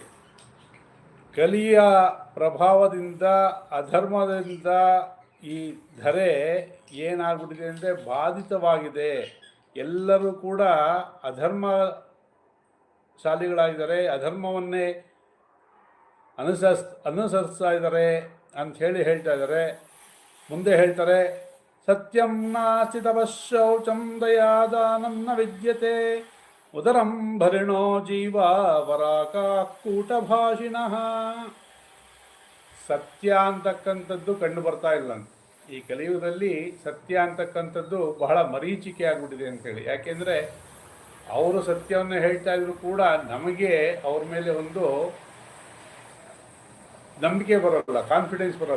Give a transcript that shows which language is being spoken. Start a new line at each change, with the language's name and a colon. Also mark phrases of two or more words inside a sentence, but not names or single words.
Kannada: ಕಲಿಯ ಪ್ರಭಾವದಿಂದ, ಅಧರ್ಮದಿಂದ ಈ ಧರೆ ಏನಾಗ್ಬಿಟ್ಟಿದೆ ಅಂದರೆ ಬಾಧಿತವಾಗಿದೆ. ಎಲ್ಲರೂ ಕೂಡ ಅಧರ್ಮಶಾಲಿಗಳಾಗಿದ್ದಾರೆ, ಅಧರ್ಮವನ್ನೇ ಅನುಸರಿಸ್ತಾ ಇದ್ದಾರೆ ಅಂಥೇಳಿ ಹೇಳ್ತಾ ಇದ್ದಾರೆ. ಮುಂದೆ ಹೇಳ್ತಾರೆ,
Sanskrit: ಸತ್ಯಂ ನಾಸ್ತಿ ತಪಶೌಚಂ ದಯಾದಾನಂ ನ ವಿದ್ಯತೆ ಉದರಂ ಭರಿಣೋ ಜೀವ ವರಾಕೂಟಭಾಷಿಣಃ.
Kannada: ಸತ್ಯ ಅಂತಕ್ಕಂಥದ್ದು ಕಂಡು ಬರ್ತಾ ಇಲ್ಲ ಅಂತ ಈ ಕಲಿಯುಗದಲ್ಲಿ. ಸತ್ಯ ಅಂತಕ್ಕಂಥದ್ದು ಬಹಳ ಮರೀಚಿಕೆ ಆಗಿಬಿಟ್ಟಿದೆ ಅಂತೇಳಿ. ಯಾಕೆಂದರೆ ಅವರು ಸತ್ಯವನ್ನು ಹೇಳ್ತಾ ಇದ್ರು ಕೂಡ ನಮಗೆ ಅವ್ರ ಮೇಲೆ ಒಂದು ನಂಬಿಕೆ ಬರೋಲ್ಲ, ಕಾನ್ಫಿಡೆನ್ಸ್ ಬರೋಲ್ಲ.